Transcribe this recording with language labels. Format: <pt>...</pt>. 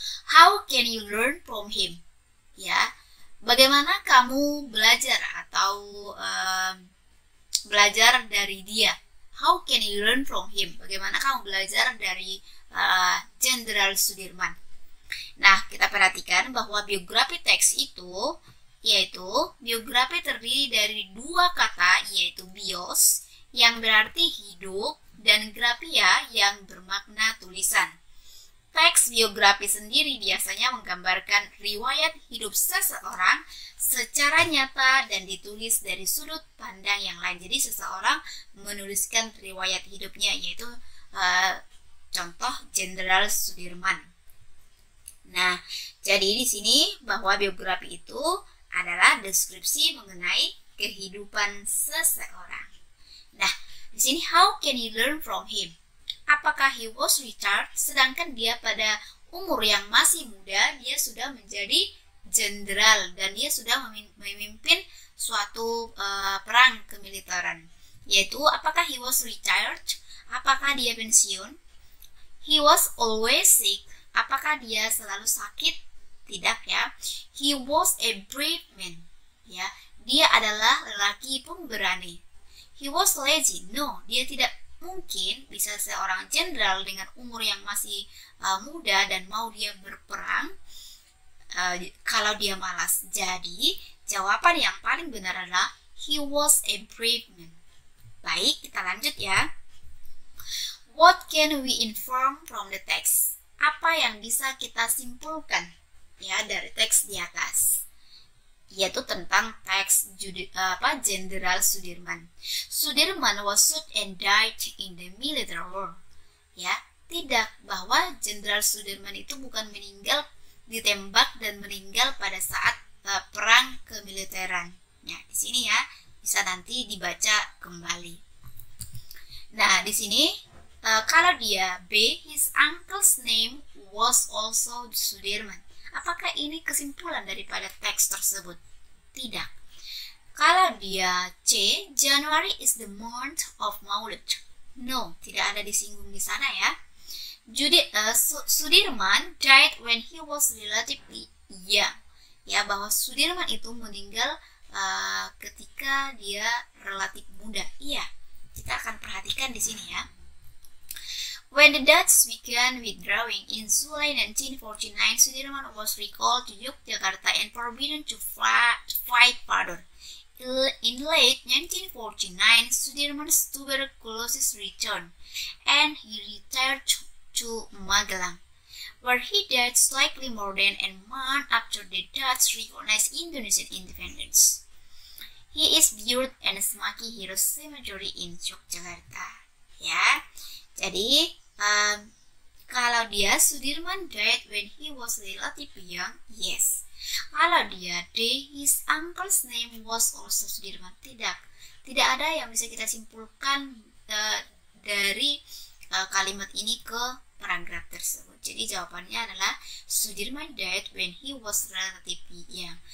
<en>How can you learn from him?</en> <id>Ya, bagaimana kamu belajar atau belajar dari dia?</id> <en>How can you learn from him?</en> <id>Bagaimana kamu belajar dari Jenderal Sudirman? Nah, kita perhatikan bahwa biografi teks itu yaitu biografi terdiri dari dua kata, yaitu bios yang berarti hidup dan grafia yang bermakna tulisan. Teks biografi sendiri biasanya menggambarkan riwayat hidup seseorang secara nyata dan ditulis dari sudut pandang yang lain. Jadi seseorang menuliskan riwayat hidupnya, yaitu contoh Jenderal Sudirman. Nah, jadi di sini bahwa biografi itu adalah deskripsi mengenai kehidupan seseorang. Nah, di sini</id> <en>how can you learn from him?</en> <id>Apakah</id> <en>he was retired? Sedangkan dia pada umur yang masih muda, dia sudah menjadi jenderal dan dia sudah memimpin suatu perang kemiliteran.</en> <id>Yaitu apakah</id> <en>he was retired?</en> <id>Apakah dia pensiun?</id> <en>He was always sick.</en> <id>Apakah dia selalu sakit? Tidak ya.</id> <en>He was a brave man.</en> <id>Ya, dia adalah lelaki pemberani.</id> <en>He was lazy.</en> <id>No, dia tidak mungkin bisa seorang jenderal dengan umur yang masih muda dan mau dia berperang kalau dia malas. Jadi, jawaban yang paling benar adalah</id> <en>he was a brave man.</en> <id>Baik, kita lanjut ya.</id> <en>What can we inform from the text?</en> <id>Apa yang bisa kita simpulkan ya dari teks di atas, yaitu tentang teks Jenderal Sudirman.</id> <en>Sudirman was shot and died in the military war.</en> <id>Ya, tidak, bahwa Jenderal Sudirman itu bukan meninggal ditembak dan meninggal pada saat perang kemiliteran. Nah, di sini ya bisa nanti dibaca kembali. Nah, di sini kalau dia</id> <en>B, his uncle's name was also Sudirman.</en> <id>Apakah ini kesimpulan daripada teks tersebut? Tidak. Kalau dia</id> <en>C, January is the month of Maulid.</en> <id>No, tidak ada disinggung di sana ya.</id> <en>Sudirman died when he was relatively young.</en> <id>Ya, bahwa Sudirman itu meninggal ketika dia relatif muda. Iya, kita akan perhatikan di sini ya.</id> <en>When the Dutch began withdrawing in July 1949, Sudirman was recalled to Yogyakarta and forbidden to fight further. In late 1949, Sudirman's tuberculosis returned, and he retired to Magelang, where he died slightly more than a month after the Dutch recognized Indonesian independence. He is buried in Semaki Heroes Cemetery in Yogyakarta.</en> <id>Ya, jadi kalau dia</id> <en>Sudirman died when he was relatively young, yes.</en> <id>Kalau dia</id> <en>his uncle's name was also</en> <id>Sudirman, tidak ada yang bisa kita simpulkan dari kalimat ini ke paragraf tersebut. Jadi jawabannya adalah</id> <en>Sudirman died when he was relatively young.</en>